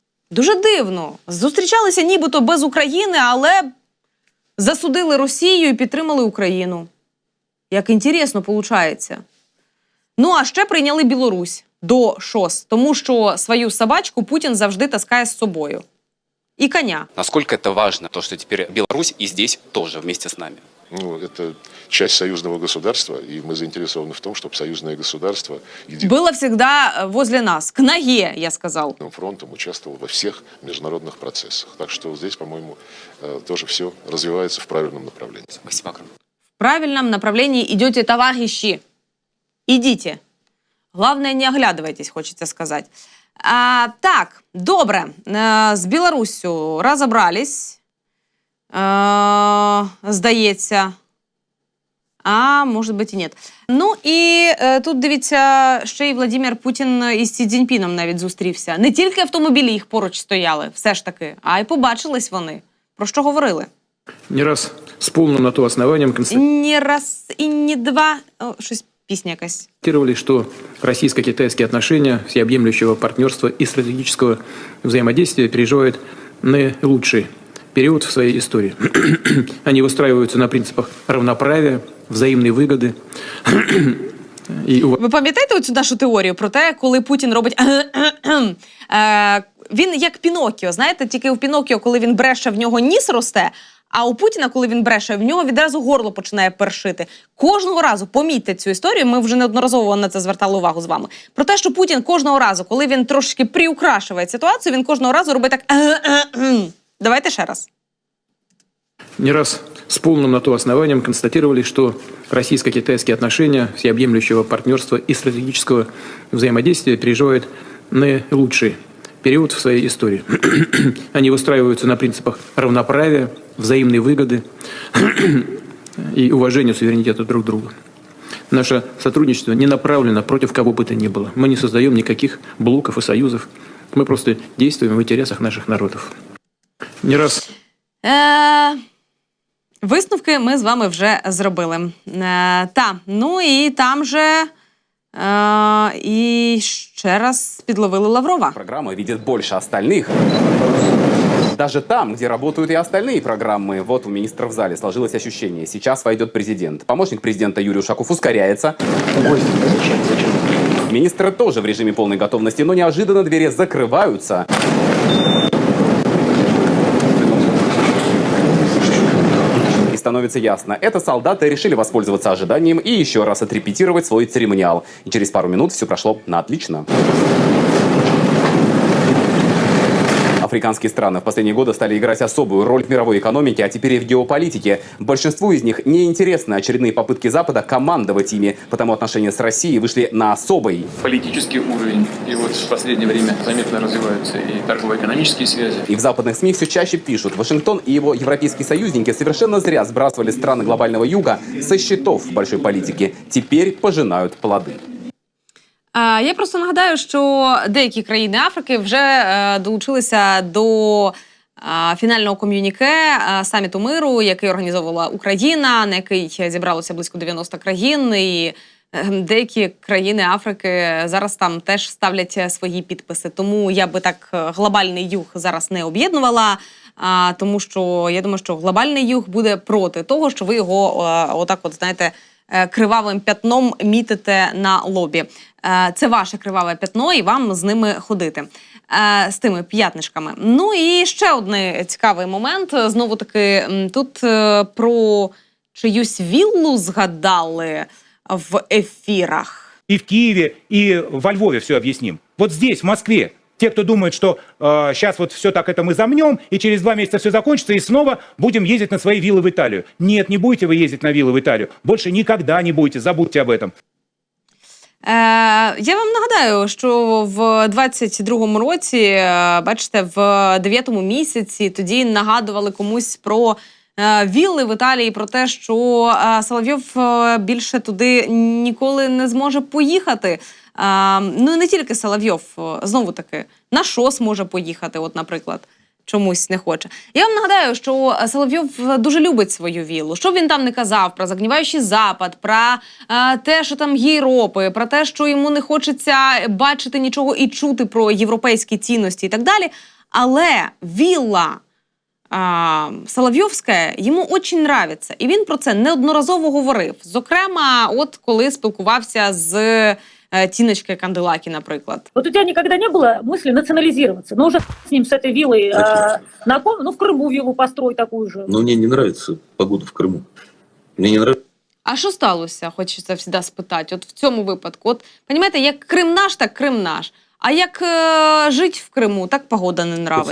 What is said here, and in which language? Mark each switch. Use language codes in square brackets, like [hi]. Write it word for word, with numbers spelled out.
[uk] Дуже дивно. Зустрічалися нібито без України, але засудили Росію і підтримали Україну. Як інтересно получається. Ну, а ще прийняли Білорусь до ШОС, тому що свою собачку Путін завжди таскає з собою. [ru] И коня. Насколько это важно, то, что теперь Беларусь и здесь тоже вместе с нами? Ну, это часть союзного государства, и мы заинтересованы в том, чтобы союзное государство... Еди... Было всегда возле нас, к ноге, я сказал. ...фронтом участвовал во всех международных процессах. Так что здесь, по-моему, тоже все развивается в правильном направлении. Спасибо огромное. В правильном направлении идете, товарищи. Идите. Главное, не оглядывайтесь, хочется сказать. [uk] А, так, добре, е, з Білоруссю розібрались, е, здається, а, може бути і ні. Ну і е, тут, дивіться, ще й Владимир Путін із Сі Цзіньпіном навіть зустрівся. Не тільки автомобілі їх поруч стояли, все ж таки, а й побачились вони. Про що говорили? Не раз з повним на то основанням констатували. Не раз і не два, О, щось песня якась. [ru] Что российско-китайские отношения всеобъемлющего партнерства и стратегического взаимодействия переживают наилучший период в своей истории. Они выстраиваются на принципах равноправия, взаимной выгоды, [uk] І Ви пам'ятаєте оцю нашу теорію про те, коли Путін робить Е, він як Піноккіо, знаєте, тільки у Піноккіо, коли він бреше, в нього ніс росте, а у Путіна, коли він бреше, в нього відразу горло починає першити. Кожного разу, помітьте цю історію, ми вже неодноразово на це звертали увагу з вами. Про те, що Путін кожного разу, коли він трошечки приукрашує ситуацію, він кожного разу робить так Давайте ще раз. [ru] Не раз с полным на то основанием констатировали, что российско-китайские отношения всеобъемлющего партнерства и стратегического взаимодействия переживают наилучший период в своей истории. Они выстраиваются на принципах равноправия, взаимной выгоды и уважения суверенитета друг друга. Наше сотрудничество не направлено против кого бы то ни было. Мы не создаем никаких блоков и союзов. Мы просто действуем в интересах наших народов. Не раз... [uk] Висновки ми з вами вже зробили. Е, та, ну і там же е, і ще раз підловили Лаврова. [ru] Программа видит больше остальных. Даже там, где работают и остальные программы. Вот у министра в зале сложилось ощущение. Сейчас войдет президент. Помощник президента Юрий Ушаков ускоряется. Ой, зачем, зачем? Министры тоже в режиме полной готовности, но неожиданно двери закрываются. Становится ясно, это солдаты решили воспользоваться ожиданием и еще раз отрепетировать свой церемониал. И через пару минут все прошло на отлично. Африканские страны в последние годы стали играть особую роль в мировой экономике, а теперь и в геополитике. Большинству из них неинтересны очередные попытки Запада командовать ими, потому отношения с Россией вышли на особый политический уровень. И вот в последнее время заметно развиваются и торгово-экономические связи. И в западных СМИ все чаще пишут, Вашингтон и его европейские союзники совершенно зря сбрасывали страны глобального юга со счетов в большой политике. Теперь пожинают плоды. [uk] Я просто нагадаю, що деякі країни Африки вже долучилися до фінального ком'юніке саміту миру, який організовувала Україна, на який зібралося близько дев'яносто країн, і деякі країни Африки зараз там теж ставлять свої підписи. Тому я би так глобальний юг зараз не об'єднувала, тому що я думаю, що глобальний юг буде проти того, що ви його отак от, знаєте, кривавим п'ятном мітите на лобі. Це ваше криваве п'ятно, і вам з ними ходити, з тими п'ятнишками. Ну і ще один цікавий момент. Знову-таки, тут про чиюсь віллу згадали в ефірах. [ru] И в Киеве, и во Львове все объясним. Вот здесь, в Москве, те, кто думает, что э, сейчас вот все так это мы замнем, и через два месяца все закончится, и снова будем ездить на свои виллы в Италию. Нет, не будете вы ездить на виллы в Италию. Больше никогда не будете, забудьте об этом. [uk] Е, я вам нагадаю, що в двадцять другому році, бачите, в дев'ятому місяці тоді нагадували комусь про е, вілли в Італії, про те, що е, Соловйов е, більше туди ніколи не зможе поїхати. Е, ну, не тільки Соловйов, знову-таки, на ШОС може поїхати, от, наприклад. Чомусь не хоче. Я вам нагадаю, що Соловйов дуже любить свою віллу. Що б він там не казав про загніваючий Запад, про е, те, що там є Європи, про те, що йому не хочеться бачити нічого і чути про європейські цінності і так далі. Але вілла е, Соловйовська йому дуже нравиться. І він про це неодноразово говорив. Зокрема, от коли спілкувався з Тиночкой Канделаки, например. [ru] Вот у тебя никогда не было мысли национализироваться? Ну, уже с ним, с этой виллой, э, на ком? Ну, в Крыму виллу построй такую же. Но мне не нравится погода в Крыму. Мне не нравится. [uk] А що сталося? Хочеться завжди спитати. От в цьому випадку. От, розумієте, як Крим наш, так Крим наш. А як е, жити в Криму, так погода не нравиться.